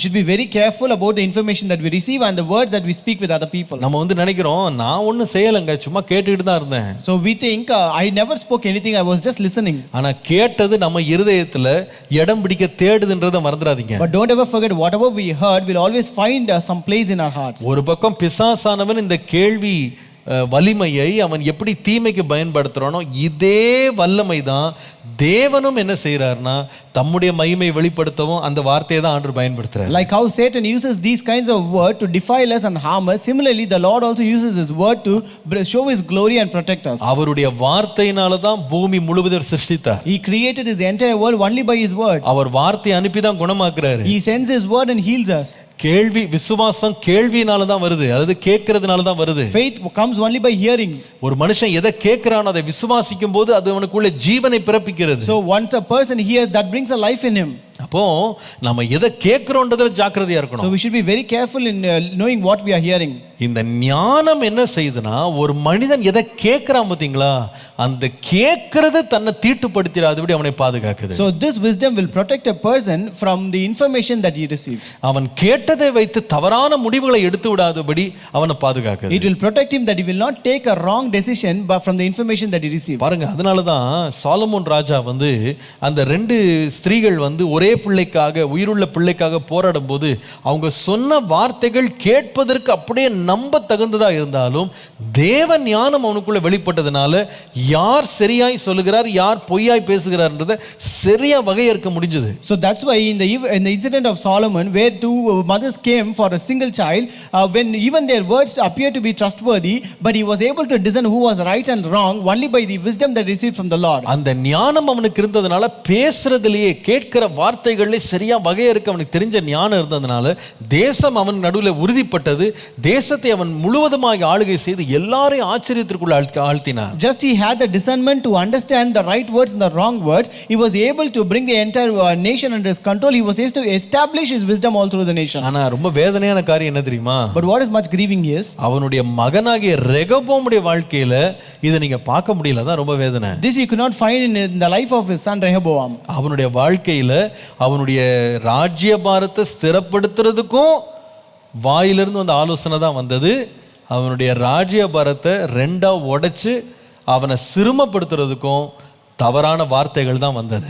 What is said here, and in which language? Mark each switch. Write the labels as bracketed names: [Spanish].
[English] We should be very careful about the information that we receive and the words that we speak with other people. [Tamil] நம்ம வந்து நினைக்கிறோம், நான் ஒன்றும் செய்யலைங்க, சும்மா கேட்டுக்கிட்டு தான் இருந்தேன். [English] So we think I never spoke anything, I was just listening. [Tamil] ஆனா கேட்டது நம்ம இருதயத்துல இடம் பிடிக்க தேடுதுன்றதை மறந்துடாதீங்க. [English] But don't ever forget, whatever we heard will always find some place in our hearts. [Tamil] ஒரு பக்கம் பிசாசானவன் இந்த கேள்வி வலிமையை அவன் எப்படி தீமைக்கு பயன்படுத்துறானோ, இதே வல்லமை தான் தேவனும் என்ன செய்யறாருன்னா தம்முடைய மகிமை வெளிப்படுத்தவும் அந்த வார்த்தையை தான் ஆண்டவர் பயன்படுத்துறார். [English] Like how Satan uses these kinds of word to defile us and harm us, similarly the Lord also uses his word to show his glory and protect us. [Tamil] அவருடைய வார்த்தையினால தான் பூமி முழுவதும் சிருஷ்டித்தார். [English] He created his entire world only by his word. [Tamil] அவர் வார்த்தையை அனுப்பி தான் குணமாக்குறாரு. [English] He sends his word and heals us. [Tamil] கேள்வி, விசுவாசம் கேள்வியினால தான் வருது, அதாவது கேட்கறதுனால தான் வருது. [English] Faith comes only by hearing. [Tamil] ஒரு மனுஷன் எதை கேட்கிறானோ அதை விசுவாசிக்கும் போது அது அவனுக்குள்ள ஜீவனை பிறப்பிக்கிறது. [English] So once a person hears, that brings a life in him. [Tamil] அப்போ நம்ம எதை கேட்கிறோன்றதுல ஜாக்கிரதையா [English] So [Tamil] இருக்கணும். [English] we should be very careful in knowing what we are hearing. [Tamil] இந்த ஞானம் என்ன செய்யுதுன்னா, ஒரு மனிதன் எதை கேட்கிறான் பாத்தீங்களா, அந்த கேட்கறது தன்னை தீட்டுப்படுத்திடாதபடி அவனை பாதுகாக்குது. [English] So this wisdom will protect a person from the information that he receives. [Tamil] அவன் கேட்டதை வைத்து தவறான முடிவுகளை எடுத்து விடாதபடி அவனை பாதுகாக்குது. [English] It will protect him that he will not take a wrong decision but from the information that he received. [Tamil] பாருங்க, அதனாலதான் சாலமோன் ராஜா வந்து அந்த 2 ஸ்திரீகள் வந்து ஒரே பிள்ளைக்காக, உயிருள்ள பிள்ளைக்காக போராடும் போது அவங்க சொன்ன வார்த்தைகள் கேட்பதற்கு அப்படியே நம்ப தகுந்ததா இருந்தாலும் தேவ ஞானம் அவனுக்குள்ள வெளிப்பட்டதுனால யார் சரியாய் சொல்லுகிறார், யார் பொய்யாய் பேசுகிறார்ன்றதை சரியா வகையறுக்க முடிஞ்சது. [English] So that's why in the incident of Solomon, where 2 mothers came for a single child, when even their words appear to be trustworthy, but he was able to discern who was right and wrong only by the wisdom that he received from the Lord. [Tamil] அந்த ஞானம் அவனுக்கு இருந்ததுனால பேசுறதுலயே, கேட்கிற வார்த்தைகளிலே சரியா வகையறுக்க அவனுக்கு தெரிஞ்ச ஞானம் இருந்ததுனால தேசம் அவன் நடுவில் உறுதிப்பட்டது. தேசத்தை அவன் முழுவதுமாக ஆளுகை செய்து எல்லாரையும் ஆச்சரியத்திற்குள்ள ஆழ்த்தினான். [English] Just he had the discernment to understand the right words and the wrong words. He was able to bring the entire nation under his control. He was able to establish his wisdom all through the nation. [Tamil] ஆனா ரொம்ப வேதனையான காரியம் என்ன தெரியுமா? [English] But what is much grieving is, [Tamil] அவனுடைய மகனாகிய ரெகொபோமுடைய வாழ்க்கையில இதை நீங்க பார்க்க முடியல. தான் ரொம்ப வேதனை. [English] this you could not find in the life of his son Rehoboam. [Tamil] அவனுடைய வாழ்க்கையில அவனுடைய ராஜ்யபாரத்தை ஸ்திரப்படுத்துறதுக்கும் வாயிலிருந்து வந்த ஆலோசனை தான் வந்தது. அவனுடைய ராஜ்யபாரத்தை 2ஆ உடைச்சு அவனை சிறுமப்படுத்துறதுக்கும் தவறான வார்த்தைகள் தான் வந்தது.